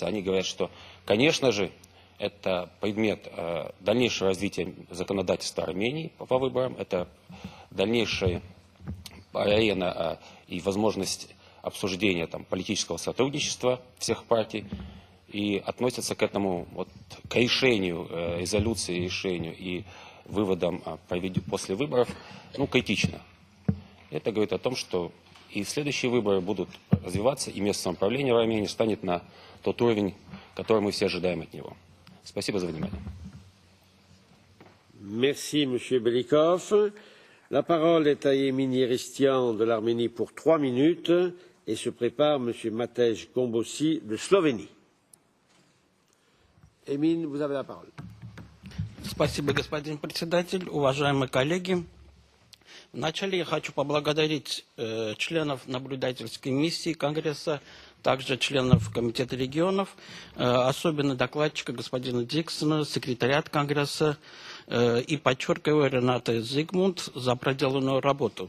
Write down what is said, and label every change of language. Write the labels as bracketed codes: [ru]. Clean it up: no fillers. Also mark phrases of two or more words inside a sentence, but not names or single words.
[ru] Они говорят, что, конечно же, это предмет дальнейшего развития законодательства Армении по выборам, это дальнейшая арена и возможность обсуждения политического сотрудничества всех партий, и относятся к этому, к решению, резолюции, решению и выводам после выборов, критично. Это говорит о том, что и следующие выборы будут развиваться, и местное самоуправление в Армении станет на тот уровень, который мы все ожидаем от него. Спасибо за внимание. [fr] Merci, Monsieur Belikov. La parole est à Emin Yeristian de l'Arménie pour 3 minutes et se prépare Monsieur Matej Kombossi de Slovénie. Emin, vous avez la parole. [ru] Спасибо, господин председатель, уважаемые коллеги. Вначале я хочу поблагодарить членов наблюдательской миссии Конгресса, также членов Комитета регионов, особенно докладчика господина Диксона, секретариат Конгресса и подчеркиваю Рената Зигмунд за проделанную работу.